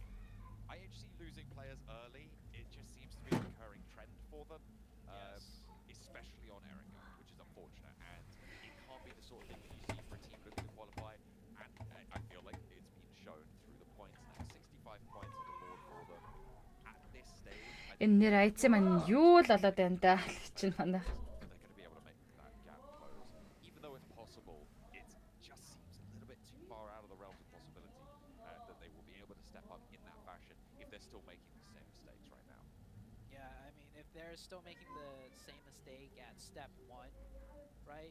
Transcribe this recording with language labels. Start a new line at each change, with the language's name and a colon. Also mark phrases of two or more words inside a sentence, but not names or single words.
English: IHC losing players early, it just seems to be a recurring trend for them, especially on Erika, which is unfortunate, and it can't be the sort of thing that you see for a team looking to qualify, and I feel like it's been shown through the points now. 65 points on the board for them at this stage.
Mongolian: Энэ нэр IC маань юу л болоод байна да чинь манай.
English: They're going to be able to make that gap close. Even though it's possible, it just seems a little bit too far out of the realms of possibility that they will be able to step up in that fashion if they're still making the same mistakes right now. Yeah, I mean, if they're still making the same mistake at step 1, right?